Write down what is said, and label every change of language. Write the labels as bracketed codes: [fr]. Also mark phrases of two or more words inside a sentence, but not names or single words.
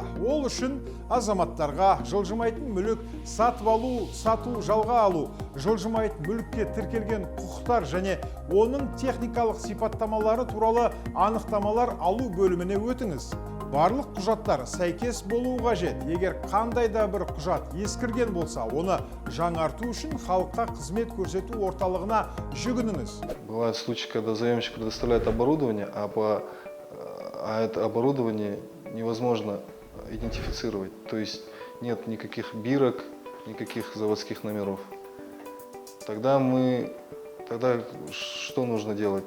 [kk] Ол үшін азаматтарға жылжымайтын мүлік сатып алу, сату, жалға алу, жылжымайтын мүлікке тіркелген құқықтар және оның техникалық сипаттамалары туралы анықтамалар алу бөліміне өтіңіз. Барлық құжаттар сәйкес болуы қажет. Егер қандай да бір құжат ескірген болса, оны жаңарту үшін халыққа қызмет көрсету орталығына жүгініңіз. [ru] Бывают случаи, когда заемщик предоставляет оборудование, а это оборудование невозможно идентифицировать. То есть нет никаких бирок, никаких заводских номеров. Тогда что нужно делать?